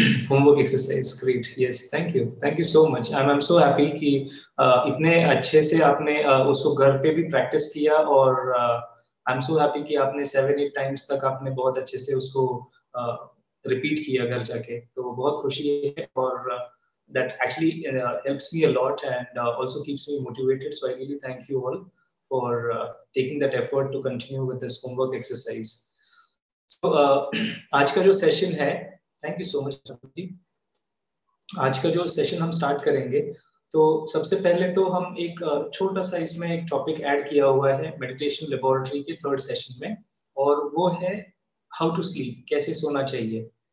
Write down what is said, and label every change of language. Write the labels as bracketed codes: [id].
[hi] Homework exercise, [en] Great, yes, thank you so much. I am so happy [hi] कि इतने अच्छे से आपने उसको घर पे भी प्रैक्टिस किया और आई एम सो हैप्पी कि आपने 7-8 टाइम्स तक आपने बहुत अच्छे से उसको रिपीट किया घर जाके, तो बहुत खुशी है। [en] और that actually helps me a lot and also keeps me motivated, so I really thank you all for taking that effort to continue with this homework exercise. [hi] So आज का जो सेशन है, [en] thank you so much [hi] जी। आज का जो session हम start करेंगे, तो सबसे पहले तो हम एक छोटा सा इसमें एक टॉपिक ऐड किया हुआ है मेडिटेशन लेबोरेटरी के थर्ड सेशन में, और वो है [en] how to sleep, [hi] कैसे सोना चाहिए।